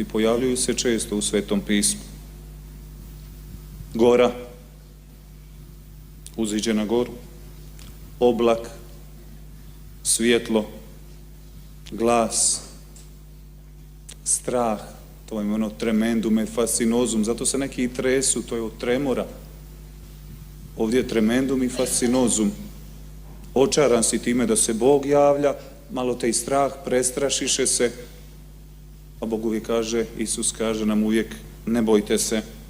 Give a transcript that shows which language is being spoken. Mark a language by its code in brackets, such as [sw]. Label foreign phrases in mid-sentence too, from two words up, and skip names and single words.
[hr] Pojavljuju se često u Svetom pismu. Gora, uziđe na goru, oblak, svjetlo, glas, strah, to je ono [la] tremendum et fascinozum, [hr] zato se neki i tresu, to je od tremora. Ovdje je tremendum i fascinozum. Očaran si time da se Bog javlja, malo te i strah, prestrašiše se, a Bog uvijek kaže, Isus kaže nam uvijek, ne bojte se.